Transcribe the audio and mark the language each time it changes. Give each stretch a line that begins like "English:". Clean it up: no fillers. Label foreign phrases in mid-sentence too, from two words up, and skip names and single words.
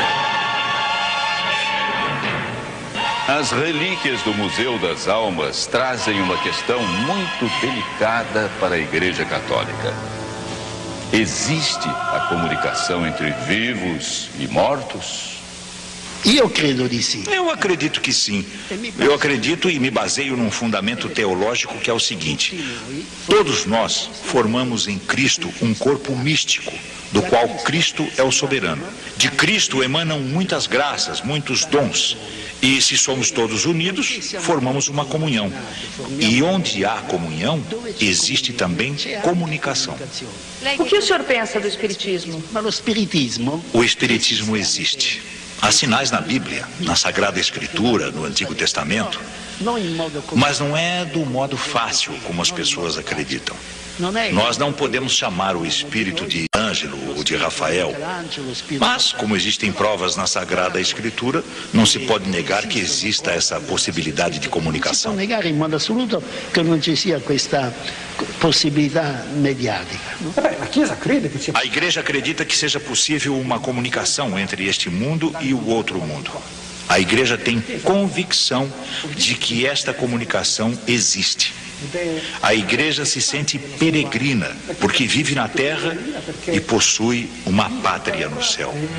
Portuguese: As relíquias do Museu das Almas trazem uma questão muito delicada para a Igreja Católica. Existe a comunicação entre vivos e mortos?
Italian: Io credo di sì.
Portuguese: Eu acredito que sim. Eu acredito e me baseio num fundamento teológico que é o seguinte: todos nós formamos em Cristo um corpo místico, do qual Cristo é o soberano. De Cristo emanam muitas graças, muitos dons. E se somos todos unidos, formamos uma comunhão. E onde há comunhão, existe também comunicação. O que o senhor pensa do espiritismo?
Italian: Ma lo spiritismo
Portuguese: O Espiritismo existe. Há sinais na Bíblia, na Sagrada Escritura, no Antigo Testamento,
Italian: non in modo
Portuguese: mas não é do modo fácil como as pessoas acreditam.
Italian: non è
Portuguese: Nós não podemos chamar o espírito de Ângelo ou de Rafael, mas, como existem provas na Sagrada Escritura, não se pode negar que exista essa possibilidade de
Italian: si può
Portuguese: comunicação.
Italian: negare in modo assoluto che non ci sia questa possibilità mediatica. No?
Portuguese: A Igreja acredita que seja possível uma comunicação entre este mundo e o outro mundo. A Igreja tem convicção de que esta comunicação existe. A Igreja se sente peregrina, porque vive na terra e possui uma pátria no céu.